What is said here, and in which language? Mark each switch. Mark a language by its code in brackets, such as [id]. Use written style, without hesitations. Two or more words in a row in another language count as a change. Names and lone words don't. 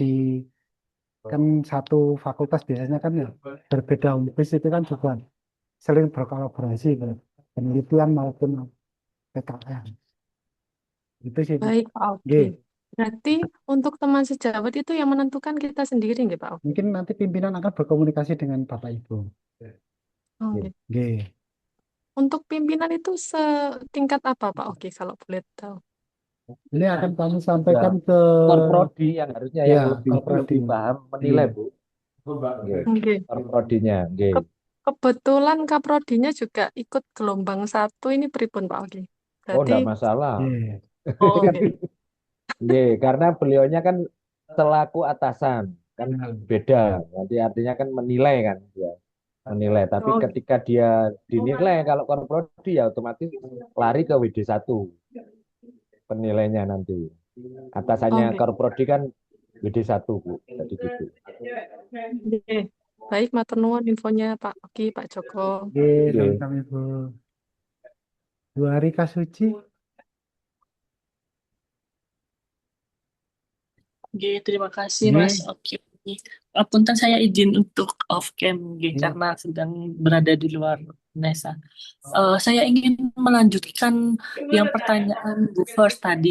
[id] Kan satu fakultas biasanya kan ya berbeda homepage itu kan juga sering berkolaborasi, Pak. Penelitian maupun PKN. Itu sih, Pak. Baik, Pak Oki. Nggih. Berarti untuk teman sejawat itu yang menentukan kita sendiri nggih, Pak Oki? Mungkin nanti pimpinan akan berkomunikasi dengan Bapak Ibu. Oh, nggih. Nggih. Untuk pimpinan itu setingkat apa, Pak Oki, kalau boleh tahu? Ini akan kami sampaikan Ya, ke Korprodi yang harusnya ya, yang lebih Korprodi. paham menilai, Iya. Bu. Nggih. Nggih. Korprodinya, nggih. Kebetulan kaprodinya juga ikut gelombang 1 ini pripun, Pak Oki? Oh, Berarti enggak masalah. Iya. oh, nggih. Nggih, karena beliaunya kan selaku atasan, kan beda. Nanti artinya kan menilai kan dia. Menilai, tapi Oh, ketika dia dinilai kalau korprodi ya otomatis lari ke WD1 penilainya nanti. Atasannya oke. korprodi kan WD1, Bu. Jadi gitu. Nggih. Baik, [jv] matur nuwun [id] infonya Pak Oki, Pak Joko. Nggih, Nggih. sama-sama Ibu. Bu Arika Suci. Oke, terima kasih Nggih. Mas Oki. Punten saya izin untuk [en] off cam [id] nggih, Iya. karena sedang berada di luar Nesa. Saya ingin melanjutkan yang pertanyaan Bu First tadi.